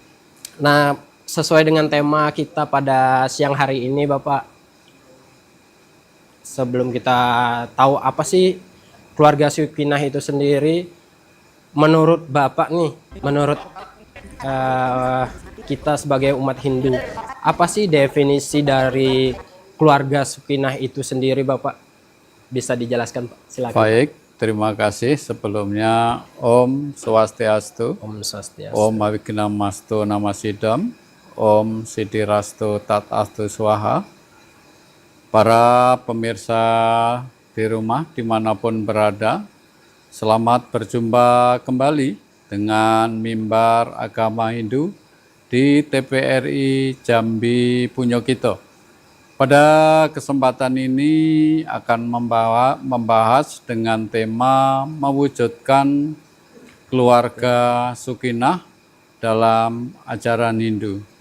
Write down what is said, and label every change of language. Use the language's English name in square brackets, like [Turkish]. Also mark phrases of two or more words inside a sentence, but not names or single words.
[Indonesian] Nah, sesuai dengan tema kita pada siang hari ini Bapak, sebelum kita tahu apa sih keluarga Sukinah itu sendiri, menurut Bapak nih, menurut kita sebagai umat Hindu, apa sih definisi dari keluarga Sukinah itu sendiri Bapak? Bisa dijelaskan Pak? Silakan. Baik, terima kasih. Sebelumnya [Sanskrit] Om Swastiastu. Om Swastiastu. Om Waigenamasda Namasidam. Om Sidirastu Tatastu Swaha. [Indonesian] Para pemirsa di rumah dimanapun berada, selamat berjumpa kembali dengan mimbar agama Hindu di TVRI Jambi Punyokito. Pada kesempatan ini akan membahas dengan tema mewujudkan keluarga Sukinah dalam ajaran Hindu.